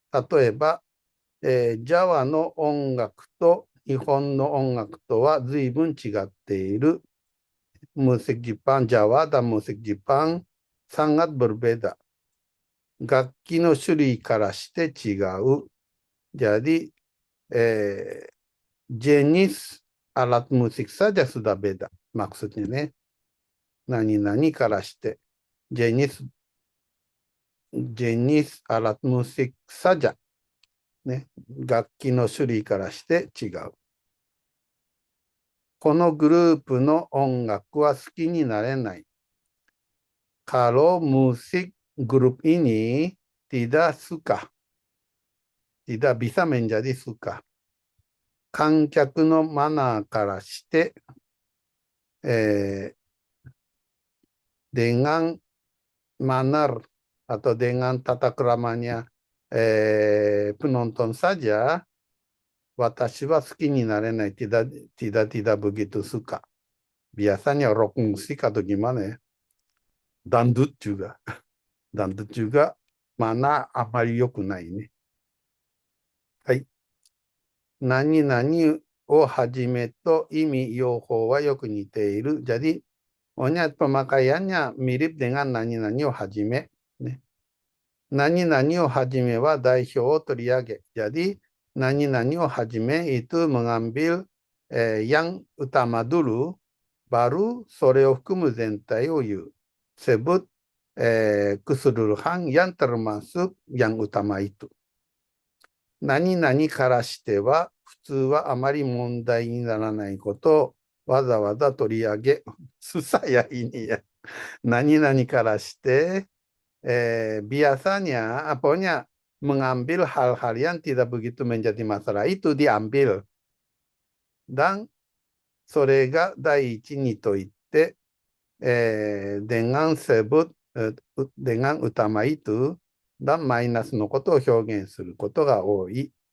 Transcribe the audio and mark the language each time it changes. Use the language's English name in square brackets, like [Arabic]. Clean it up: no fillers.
[Japanese] 例えば、ジャワの音楽と日本の音楽とは随分違っている。 [Indonesian] musik Jepang, Jawa dan musik Jepang sangat berbeda。 [Japanese] 楽器の種類からして違う。 [Indonesian] jadi, jenis alat musik saja sudah beda. Maksudnyaね。何々からして。jenis alat musik saja。 ね。 [Japanese] 楽器の種類からして違う。このグループの音楽は好きになれない。 [Indonesian] Kalau musik grup ini tidak suka。 tidak bisa menjadi suka。 [Japanese] 観客のマナーからして、 [Indonesian] dengan manar atau dengan tata keramanya penonton saja, [Japanese] 私は好きになれない。 [Indonesian] tidak begitu suka。 biasanya rock musik atau gimana ya? Dangdut juga. Dangdut juga mana [Japanese] あまり良くないね。 [Indonesian] はい。 [Japanese] 何々をはじめと意味、用法はよく似ている。 [Indonesian] jadi, pokoknya pemakaiannya mirip dengan 何々をはじめ。 [Japanese] ね。何々をはじめは代表を取り上げ。jadi, 何々をはじめ [Indonesian] itu mengambil yang utama dulu, baru [Japanese] それを含む全体を言う。 [Indonesian] sebut keseluruhan yang termasuk yang utama itu。 [Japanese] 何々からしては、普通はあまり問題にならないことをわざわざ取り上げ、 [Indonesian] susah ya ini ya。何々からして、biasanya, pokoknya mengambil hal-hal yang tidak begitu menjadi masalah itu diambil。 [Japanese] dan それが第一にと言って、 [Indonesian] dengan sebut dengan utama itu dan [Japanese] マイナスのことを表現することが多い。